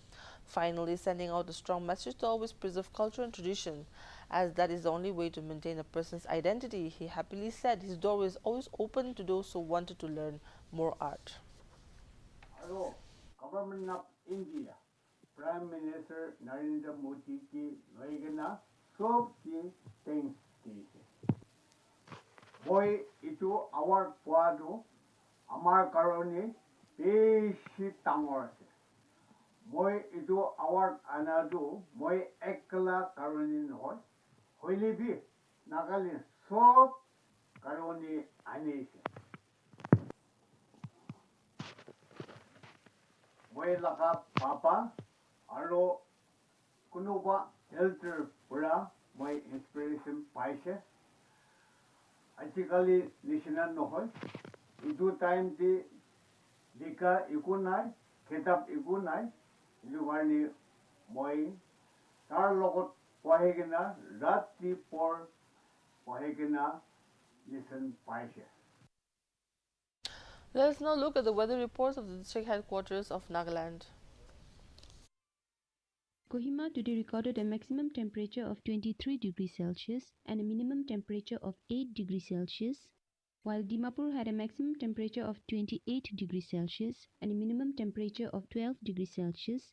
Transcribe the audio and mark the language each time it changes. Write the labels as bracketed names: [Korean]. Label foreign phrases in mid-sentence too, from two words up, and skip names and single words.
[English] Finally, sending out a strong message to always preserve culture and tradition, as that is the only way to maintain a person's identity. He happily said his door is always open to those who wanted to learn more art. [Naga Pidgin] Hello, [English] Government of India, Prime Minister [Naga Pidgin] Narendra Modi ki loigana sob ki thanks dise. Boy itu award poado amar karone beshi tangor ase. Boy itu award anadu boy ekla karone noy. Hoile bi Nagaland sob karone anise. Boy laka papa alo kunuba helter pura boy inspiration paise. Achikali national nohoy. Itu time ti dika ikunai kitab ikunai lugarni boy tar logot pohegena rati por pohegena listen paise. [English] Let us now look at the weather reports of the district headquarters of Nagaland. Kohima today recorded a maximum temperature of 23 degrees Celsius and a minimum temperature of 8 degrees Celsius, while Dimapur had a maximum temperature of 28 degrees Celsius and a minimum temperature of 12 degrees Celsius.